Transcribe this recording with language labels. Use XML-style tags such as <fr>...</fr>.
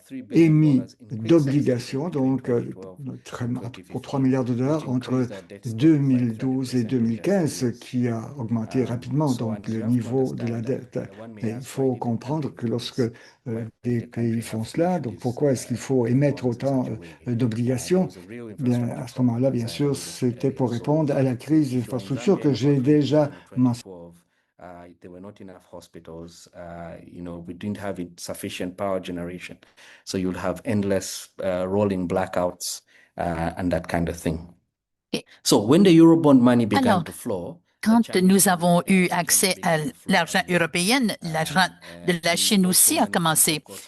<fr>émis d'obligations, donc pour 3 milliards de dollars entre 2012 et 2015, qui a augmenté rapidement donc le niveau de la dette. Et il faut comprendre que lorsque les pays font cela, donc pourquoi est-ce qu'il faut émettre autant d'obligations? Bien, à ce moment-là, bien sûr, c'était pour répondre à la crise des infrastructures que j'ai déjà mentionnée.</fr> <en>There were not enough hospitals. We didn't have sufficient power generation. So you'll have endless rolling blackouts and that kind of thing. So when the Eurobond money began to flow,</en> <fr>quand nous avons eu accès à l'argent européen, l'argent de la Chine aussi a commencé.</fr>